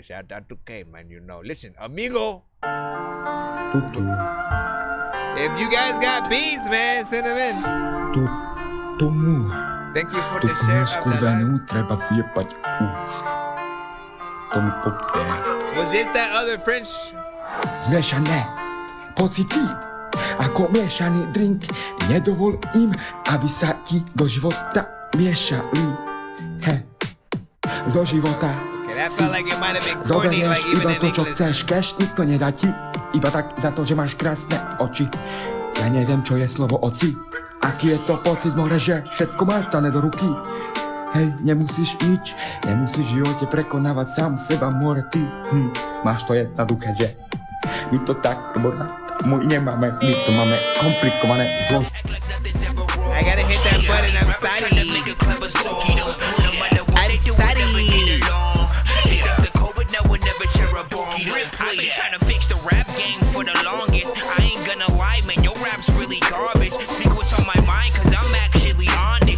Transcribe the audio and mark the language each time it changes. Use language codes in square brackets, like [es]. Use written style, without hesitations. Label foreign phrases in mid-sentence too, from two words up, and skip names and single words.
[en] Shout out to K, man. You know. Listen, amigo. If you guys got beats, man, send them in. Thank you for the share of Was this that other French? [sk] Zmiešané pocity ako miešaný drink. Nedovol im, aby sa ti do života miešali. Zo života zoberieš iba to, čo chceš. Cash nikto nedá ti, iba tak za to, že máš krásne oči. Ja neviem, čo je slovo oci. Aký je to pocit, more, že všetko máš dané do ruky. Hej, nemusíš nič, nemusíš v živote prekonávať sám seba, more, ty. Máš to jednoduché, že? My to takto, my nemáme, my to máme komplikované zložky. [en] I gotta hit that button, I'm sorry. I've been trying to fix the rap game for the longest. I ain't gonna lie, man, your rap's really garbage. Speak what's on my mind, cause I'm actually honest.